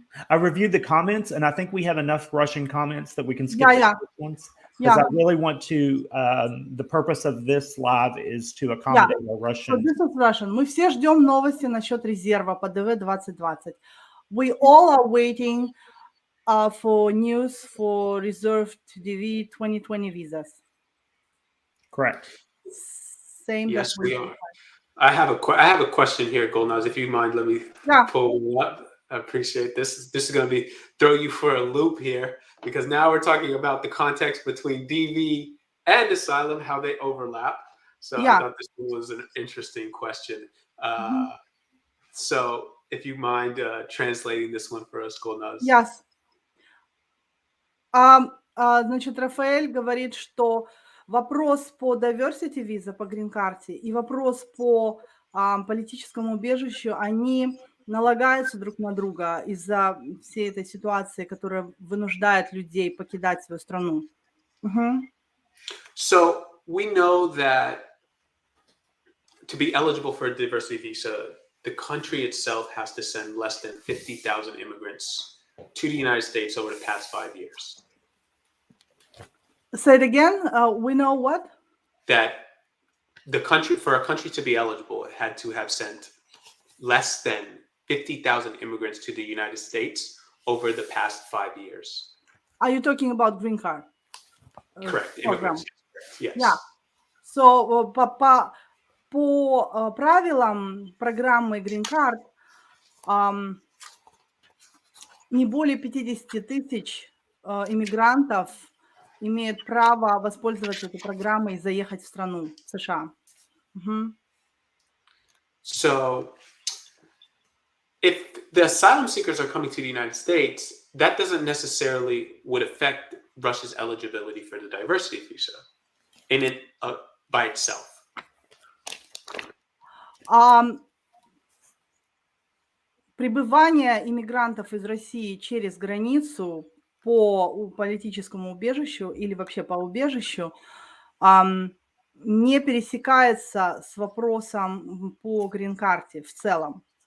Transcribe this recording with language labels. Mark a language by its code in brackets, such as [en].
[en] I've reviewed the comments, and I think we have enough Russian comments that we can skip the ones. Because I really want to, the purpose of this live is to accommodate our Russian. So this is Russian. [ru] Мы все ждем новости насчет резерва по ДВ 2020. [en] We all are waiting for news for reserved DV 2020 visas. Correct. Same. Yes, we are. I have a question here, Golnaz. If you mind, let me pull one up. I appreciate this. This is going to be throw you for a loop here, because now we're talking about the context between DV and asylum, how they overlap. So I thought this was an interesting question. So if you mind translating this one for us, Golnaz. Yes. [ru] Значит, Рафаэль говорит, что вопрос по diversity виза, по грин-карте, и вопрос по политическому убежищу, они налагаются друг на друга из-за всей этой ситуации, которая вынуждает людей покидать свою страну. [en] So we know that to be eligible for a diversity visa, the country itself has to send less than 50,000 immigrants to the United States over the past 5 years. Say it again. We know what? That the country, for a country to be eligible, it had to have sent less than 50,000 immigrants to the United States over the past 5 years. Are you talking about green card? Correct. Immigrants. Yes. Yeah. [ru] So по правилам программы Green Card не более 50 тысяч иммигрантов имеют право воспользоваться этой программой и заехать в страну, в США. [en] So if the asylum seekers are coming to the United States, that doesn't necessarily would affect Russia's eligibility for the diversity visa in it by itself. [ru] Прибывание иммигрантов из России через границу по политическому убежищу или вообще по убежищу не пересекается с вопросом по грин-карте в целом.